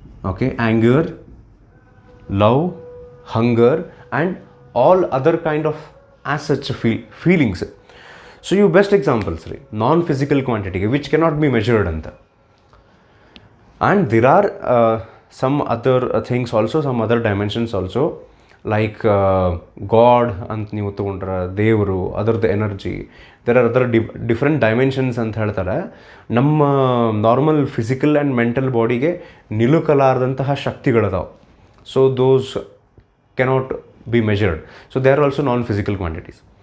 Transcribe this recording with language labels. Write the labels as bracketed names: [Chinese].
[English] Okay, anger, love, hunger and all other kind of as such feelings. [Kannada] So ಇವು best examples ರೀ ನಾನ್ physical ಕ್ವಾಂಟಿಟಿಗೆ, [English] which cannot be measured [Kannada] ಅಂತ. [English] And there are some other things also, some other dimensions also. [Kannada] Like god ಅಂತ ನೀವು ತೊಗೊಂಡ್ರೆ ದೇವರು, ಅದರದ್ದು energy, [English] there are other different dimensions [Kannada] ಅಂತ ಹೇಳ್ತಾರೆ. ನಮ್ಮ ನಾರ್ಮಲ್ ಫಿಸಿಕಲ್ ಆ್ಯಂಡ್ ಮೆಂಟಲ್ ಬಾಡಿಗೆ ನಿಲುಕಲಾರದಂತಹ ಶಕ್ತಿಗಳದಾವೆ. [English] So those cannot be measured. So they are also non physical quantities.